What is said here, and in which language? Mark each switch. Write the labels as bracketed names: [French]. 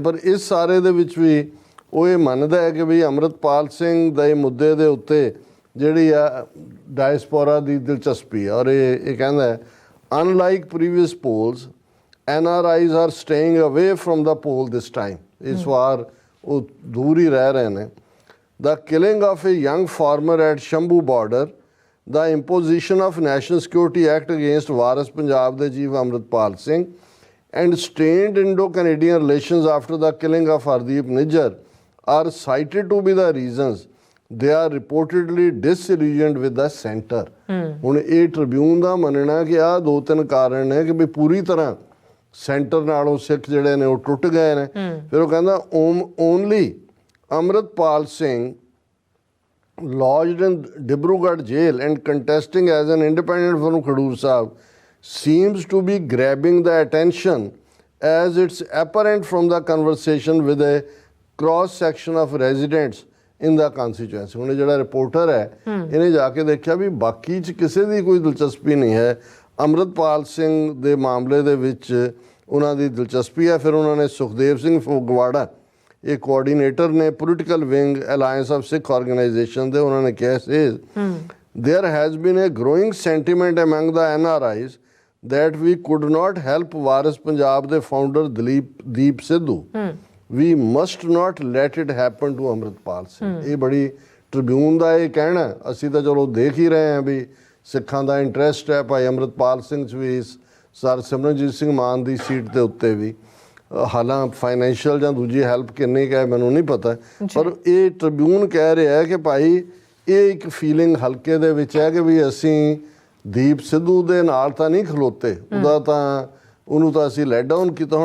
[Punjabi] ਪਰ ਇਸ ਸਾਰੇ ਦੇ ਵਿੱਚ ਵੀ ਉਹ ਇਹ ਮੰਨਦਾ ਹੈ ਕਿ ਵੀ ਅੰਮ੍ਰਿਤਪਾਲ ਸਿੰਘ ਦੇ ਮੁੱਦੇ ਦੇ ਉੱਤੇ ਜਿਹੜੀ ਆ ਡਾਇਸਪੋਰਾ ਦੀ ਦਿਲਚਸਪੀ ਹੈ। ਔਰ ਇਹ ਕਹਿੰਦਾ ਹੈ [English] Unlike previous polls NRI's are staying away from the poll this time. [Punjabi] ਇਸ ਵਾਰ ਉਹ ਦੂਰ ਹੀ ਰਹਿ ਰਹੇ ਨੇ। [English] The killing of a young farmer at Shambhu border, the imposition of national security act against Waris Punjab De chief Amritpal Singh and strained Indo-Canadian relations after the killing of Hardeep Nijjar are cited to be the reasons they are reportedly disillusioned with the center. [Punjabi] ਹੁਣ ਇਹ Tribune ਦਾ ਮੰਨਣਾ ਕਿ ਆਹ 2-3 ਕਾਰਨ ਨੇ ਕਿ ਵੀ ਪੂਰੀ ਤਰ੍ਹਾਂ ਸੈਂਟਰ ਨਾਲੋਂ ਸਿੱਖ ਜਿਹੜੇ ਨੇ ਉਹ ਟੁੱਟ ਗਏ ਨੇ। ਫਿਰ ਉਹ ਕਹਿੰਦਾ only [English] Amritpal Singh lodged in Dibrugarh jail and contesting as an independent from Khadur Sahib seems to be grabbing the attention as it's apparent from the conversation with a cross section of residents in the constituency। [Punjabi] ਹੁਣ ਜਿਹੜਾ reporter ਹੈ ਇਹਨੇ ਜਾ ਕੇ ਦੇਖਿਆ ਵੀ ਬਾਕੀ 'ਚ ਕਿਸੇ ਦੀ ਕੋਈ ਦਿਲਚਸਪੀ ਨਹੀਂ ਹੈ, ਅੰਮ੍ਰਿਤਪਾਲ ਸਿੰਘ ਦੇ ਮਾਮਲੇ ਦੇ ਵਿੱਚ ਉਹਨਾਂ ਦੀ ਦਿਲਚਸਪੀ ਹੈ। ਫਿਰ ਉਹਨਾਂ ਨੇ ਸੁਖਦੇਵ ਸਿੰਘ ਫਗਵਾੜਾ ਇਹ ਕੋਆਰਡੀਨੇਟਰ ਨੇ political wing alliance of Sikh organisation ਦੇ, ਉਹਨਾਂ ਨੇ ਕਿਹਾ ਸੀ [English] there has been a growing sentiment among the NRIs that we could not help [Punjabi] ਵਾਰਿਸ ਪੰਜਾਬ ਦੇ founder Deep Sidhu. [English] We must not let it happen to Amritpal Singh. [Punjabi] ਇਹ ਬੜੀ ਟ੍ਰਿਬਿਊਨ ਦਾ ਇਹ ਕਹਿਣਾ, ਅਸੀਂ ਤਾਂ ਚਲੋ ਦੇਖ ਹੀ ਰਹੇ ਹਾਂ ਵੀ ਸਿੱਖਾਂ ਦਾ ਇੰਟਰਸਟ ਹੈ ਭਾਈ ਅੰਮ੍ਰਿਤਪਾਲ ਸਿੰਘ 'ਚ ਵੀ, ਸਰ ਸਿਮਰਨਜੀਤ ਸਿੰਘ ਮਾਨ ਦੀ ਸੀਟ ਦੇ ਉੱਤੇ ਵੀ, ਹਾਲਾਂ ਫਾਈਨੈਂਸ਼ੀਅਲ ਜਾਂ ਦੂਜੀ ਹੈਲਪ ਕਿੰਨੀ ਕੁ ਹੈ ਮੈਨੂੰ ਨਹੀਂ ਪਤਾ, ਪਰ ਇਹ ਟ੍ਰਿਬਿਊਨ ਕਹਿ ਰਿਹਾ ਹੈ ਕਿ ਭਾਈ ਇਹ ਇੱਕ ਫੀਲਿੰਗ ਹਲਕੇ ਦੇ ਵਿੱਚ ਹੈ ਕਿ ਵੀ ਅਸੀਂ ਦੀਪ ਸਿੱਧੂ ਦੇ ਨਾਲ ਤਾਂ ਨਹੀਂ ਖਲੋਤੇ, ਉਹਨੂੰ ਤਾਂ ਅਸੀਂ [English] let down [Punjabi] ਕੀਤਾ।